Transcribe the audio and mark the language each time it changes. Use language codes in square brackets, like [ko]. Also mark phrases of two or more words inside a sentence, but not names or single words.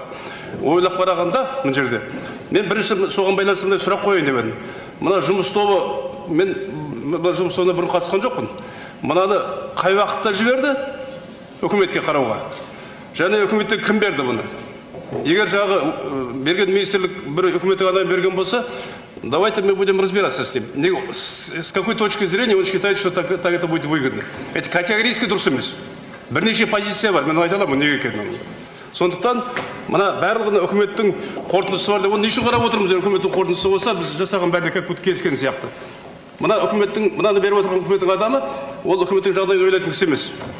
[kk] Ойлап қарағанда мына жерде мен бірінші соған байланысты мындай сұрақ қояйын деп едім. Мына жұмыс тобы, мен жұмыс тобына бұрын қатысқан жоқпын. Мынаны қай уақытта жіберді үкіметке қарауға? Және үкіметте кім берді бұны? Егер жағы берген министрлік бір үкіметтік адам берген болса, [ru] давайте мы будем разбираться с ним. С какой точки зрения он считает, что так это будет выгодно? Это категорически [kk] дұрыс емес. Бірнеше позиция бар, мен айта аламын неге екенін. Сондықтан мына барлығына үкіметтің қорытындысы бар деп, оны не үшін қарап отырмыз? Үкіметтің қорытындысы болса, біз жасаған бәріне [ru] как будто [kk] келіскен сияқты. Мына үкіметтің, мынаны беріп отырған үкіметтің адамы, ол үкіметтің жағдайын ойлайтын кісі емес.